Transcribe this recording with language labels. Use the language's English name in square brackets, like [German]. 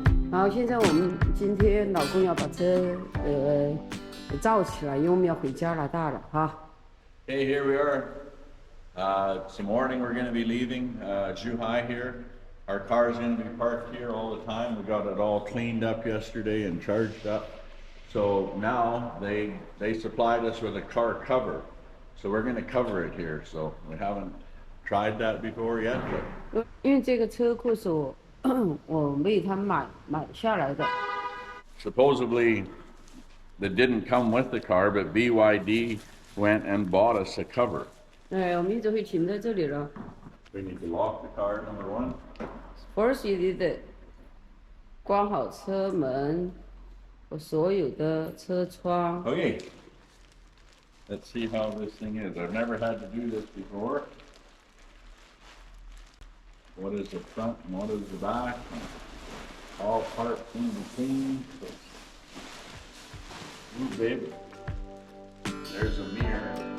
[Chinese] 好，现在我们今天老公要把车罩起来，因为我们要回加拿大了哈。 [English] Hey, here we are. It's the morning. We're going to be leaving Zhuhai here. Our car is going to be parked here all the time. We got it all cleaned up yesterday and charged up. So now they supplied us with a car cover. So we're going to cover it here. So we haven't tried that before yet. But [Chinese] 因为这个车库是我为他买下来的。 [English] Supposedly, that didn't come with the car, but BYD went and bought us a cover. [Chinese] 我们就会停在这里了。 [English] We need to lock the car, number one. First, you need to [Chinese] 关好车门和所有的车窗。 [English] Okay. Let's see how this thing is. I've never had to do this before. What is the front and what is the back? All parts in between. Ooh, baby. There's a mirror.